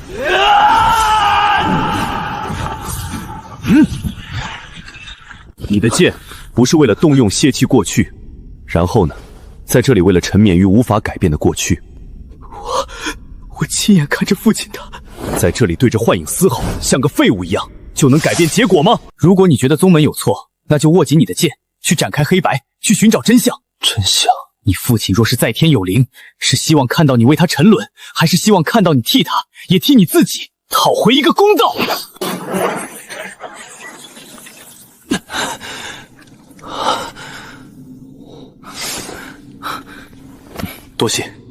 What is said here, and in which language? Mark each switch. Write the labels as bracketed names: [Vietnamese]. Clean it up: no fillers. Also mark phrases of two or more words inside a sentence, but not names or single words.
[Chinese] 你的剑不是为了动用泄气过去，然后呢，在这里为了沉湎于无法改变的过去。我亲眼看着父亲的，在这里对着幻影嘶吼，像个废物一样，就能改变結果嗎？如果你覺得宗門有錯，那就握緊你的劍，去展開黑白，去尋找真相。真相？你父親若是在天有靈，是希望看到你為他沉淪，還是希望看到你替他，也替你自己討回一個公道？多謝。